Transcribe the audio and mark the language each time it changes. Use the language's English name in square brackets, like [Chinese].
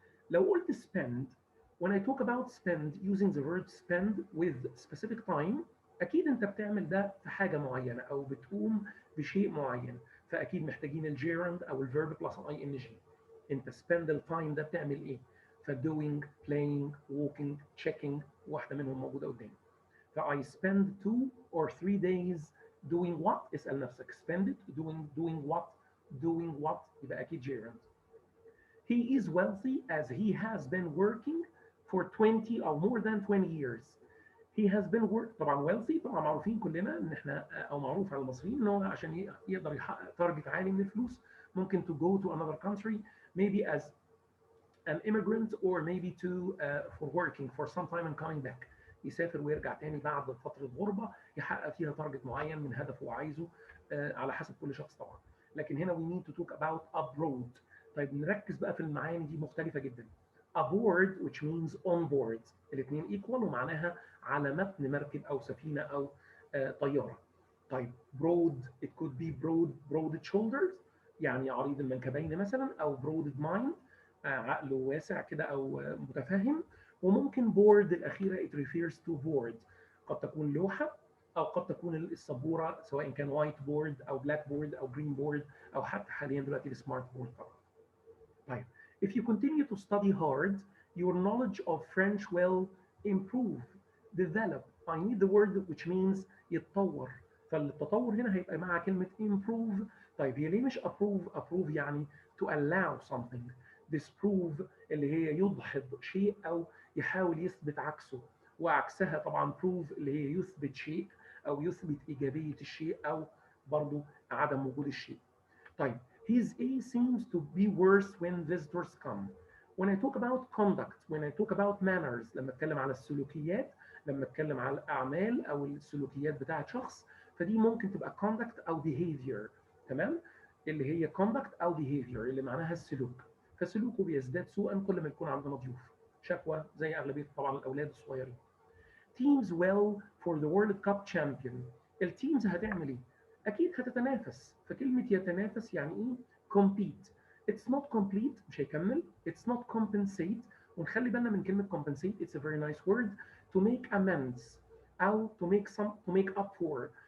[Arabic] لو قلت spend, [English] when I talk about spend using the word spend with specific time, [Arabic] اكيد انت بتعمل ده في حاجه معينه او بتقوم بشيء معين، فاكيد محتاجين الجيرند او الفيرب بلس اي ان جي. انت spend التايم ده بتعمل ايه؟ فdoing, playing, walking, checking، واحده منهم موجوده قدامي. [English] ف I spend 2 or 3 days doing what؟ [Arabic] اسال نفسك [English] spend it doing what يبقى اكيد gerund. He is wealthy as he has been working for 20 or more than 20 years. He has been طبعا wealthy [Arabic] طبعا معروفين كلنا ان احنا او معروف على المصريين ان هو عشان يقدر يحقق تارجت عالي من الفلوس ممكن [English] to go to another country maybe as an immigrant or maybe to for working for some time and coming back. [Arabic] يسافر ويرجع تاني بعد فترة غربة يحقق فيها تارجت معين من هدفه وعايزه على حسب كل شخص طبعا. لكن هنا [English] we need to talk about abroad. [Arabic] طيب نركز بقى في المعاني دي مختلفة جدا. [English] aboard which means on board. [Arabic] الاثنين equal ومعناها على متن مركب أو سفينة أو طيارة. طيب broad it could be broad shoulders يعني عريض المنكبين مثلا، أو broad mind عقله واسع كده أو متفهم. وممكن board الأخيرة [English] it refers to board. [Arabic] قد تكون لوحة أو قد تكون السبورة سواء كان white board أو black board أو green board أو حتى حاليا دلوقتي السمارت بورد طبعا. [English] طيب if you continue to study hard your knowledge of French will improve develop. I need the word which means يتطور. [Arabic] فالتطور هنا هيبقى مع كلمة improve. طيب هي ليه مش approve يعني [English] to allow something. [Arabic] disprove اللي هي يدحض شيء أو يحاول يثبت عكسه، وعكسها طبعا prove اللي هي يثبت شيء أو يثبت إيجابية الشيء أو برضو عدم وجود الشيء. [English] طيب his A seems to be worse when visitors come. When I talk about conduct, when I talk about manners، [Arabic] لما اتكلم على السلوكيات، لما اتكلم على الأعمال أو السلوكيات بتاعة شخص، فدي ممكن تبقى conduct أو behavior. تمام؟ اللي هي conduct أو behavior اللي معناها السلوك. فسلوكه بيزداد سوءا كل ما يكون عندنا ضيوف. شكوى زي أغلبية طبعا الأولاد الصغيرين. [English] Teams well for the World Cup champion. [Arabic] التيمز هتعمل إيه؟ أكيد هتتنافس. فكلمة يتنافس يعني إيه؟ compete. [English] It's not complete [Arabic] مش هيكمل. [English] It's not compensate. [Arabic] ونخلي بالنا من كلمة [English] compensate. It's a very nice word. To make amends أو to make up for.